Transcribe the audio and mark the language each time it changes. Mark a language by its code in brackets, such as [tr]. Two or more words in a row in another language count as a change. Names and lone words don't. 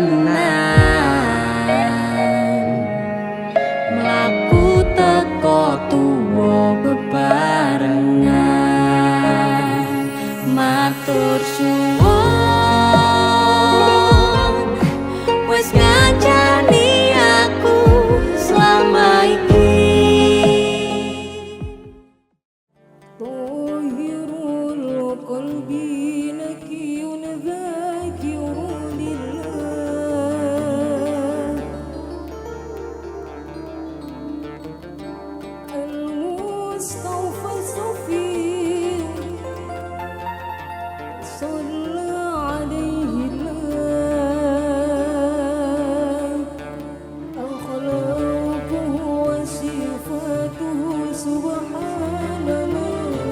[jv] tenan mlaku teko tuwa bebarengan matur suwun wis ngancani aku selama iki [ar] طاهر قلبي نكي ذاكر لله المصطفى الصفي صلى عليه الله أخلاقه وصفاته سبحان من